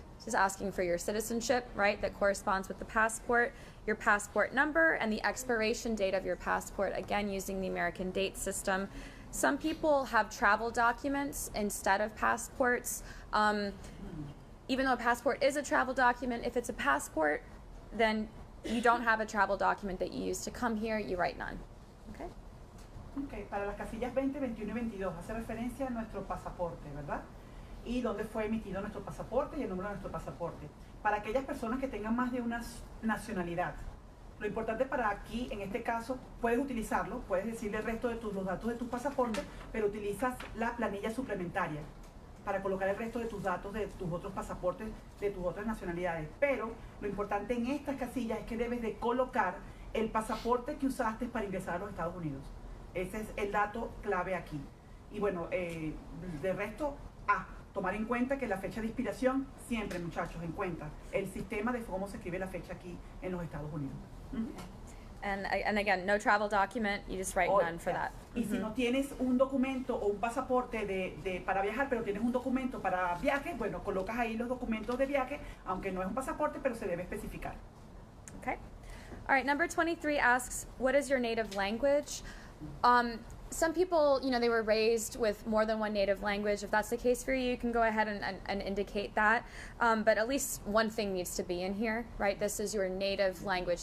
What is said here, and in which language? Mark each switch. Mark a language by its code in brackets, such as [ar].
[en] This is asking for your citizenship, right, that corresponds with the passport, your passport number, and the expiration date of your passport, again using the American date system. Some people have travel documents instead of passports. Even though a passport is a travel document, if it's a passport, then you don't have a travel document that you use to come here, you write none. Okay? [es] Okay, para las casillas 20, 21 y 22 hace referencia a nuestro pasaporte, ¿verdad? Y dónde fue emitido nuestro pasaporte y el número de nuestro pasaporte. Para aquellas personas que tengan más de una nacionalidad, lo importante para aquí, en este caso, puedes utilizarlo, puedes decirle el resto de los datos de tu pasaporte, pero utilizas la planilla suplementaria para colocar el resto de tus datos de tus otros pasaportes, de tus otras nacionalidades. Pero lo importante en estas casillas es que debes de colocar el pasaporte que usaste para ingresar a los Estados Unidos. Ese es el dato clave aquí. Y bueno, de resto, tomar en cuenta que la fecha de expiración, siempre, muchachos, en cuenta el sistema de cómo se escribe la fecha aquí en los Estados Unidos. [en] And again, no travel document, you just write none for that. [es] Y si no tienes un documento o un pasaporte para viajar, pero tienes un documento para viaje, bueno, colocas ahí los documentos de viaje, aunque no es un pasaporte, pero se debe especificar. [en] Okay. All right, number 23 asks, what is your native language? Some people, they were raised with more than one native language. If that's the case for you, you can go ahead and indicate that. But at least one thing needs to be in here, right? This is your native language.